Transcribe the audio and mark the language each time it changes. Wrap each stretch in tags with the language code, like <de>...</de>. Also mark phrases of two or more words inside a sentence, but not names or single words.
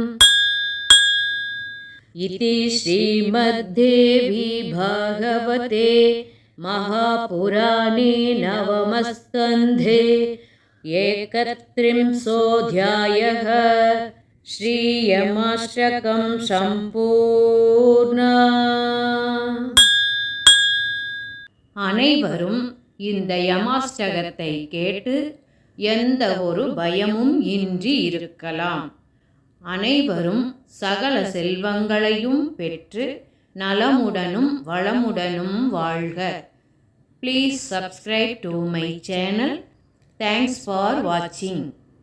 <sa>इति श्रीमद्देवी भागवते महापुराणे नवमस्कन्धे 31. श्रीयमाष्टकं सम्पूर्णा.</sa> <ta>அனைவரும் இந்த யமாஷ்டகத்தை கேட்டு எந்த ஒரு பயமும் இன்றி இருக்கலாம். அனைவரும் சகல செல்வங்களையும் பெற்று நலமுடனும் வளமுடனும் வாழ்க.</ta> <en>Please subscribe to my channel. Thanks for watching.</en>